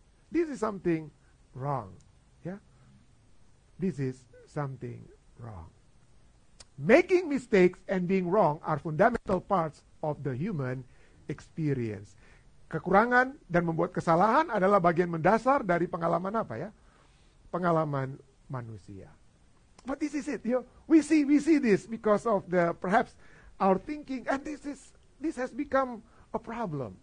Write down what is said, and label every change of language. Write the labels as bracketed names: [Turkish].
[English] This is something wrong. Yeah? This is something wrong. Making mistakes and being wrong are fundamental parts of the human experience. [Indonesian] Kekurangan dan membuat kesalahan adalah bagian mendasar dari pengalaman apa, ya? Pengalaman manusia. [English] But this is it. We see this because of perhaps our thinking, and this has become a problem.